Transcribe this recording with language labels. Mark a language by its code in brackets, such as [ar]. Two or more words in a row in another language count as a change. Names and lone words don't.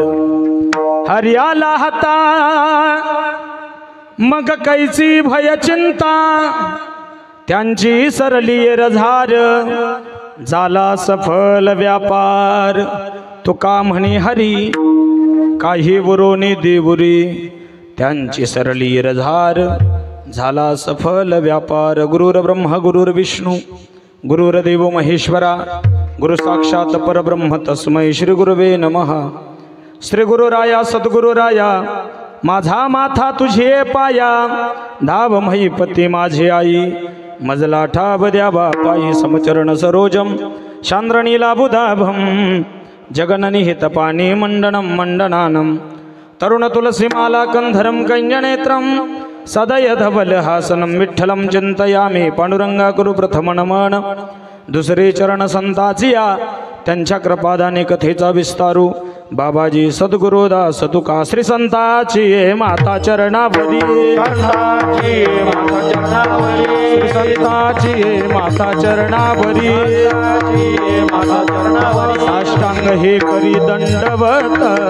[mr] हरियाला हाता मग कैची भय चिंता, त्यांची सरली रझार झाला सफल व्यापार। तुका म्हणे हरी काही वरोने देवुरी, त्यांची सरली रझार झाला सफल व्यापार। [sa] गुरुर ब्रह्मा गुरुर्विष्णू गुरुर्देव महेश्वरा, गुरु साक्षात परब्रह्म तस्मै श्री गुरुवे नमः। [mr] श्री गुरुराया सद्गुरुराया माझा माथा तुझे पाया, धाव महिपती माझे आई मजला ठाव द्यावा पायी। [sa] समचरण सरोजम चांद्रणीला बुधाभम, जगननिहित पाणी मंडनम मंडनानम। तरुण तुलसीमाला कंधरम कंजनेत्रम, सदय धवल हासनम विठ्ठलम चिंतयामि। [mr] पांडुरंगा कुरु प्रथम नमन, दुसरे चरण संताचिया त्यांच्या कृपादाने कथेचा विस्तारू। बाबाजी सद्गुरुदास तुका श्री संताची माता चरणावरी, श्री संताची माता चरणावरी, साष्टांग हे करी दंडवत,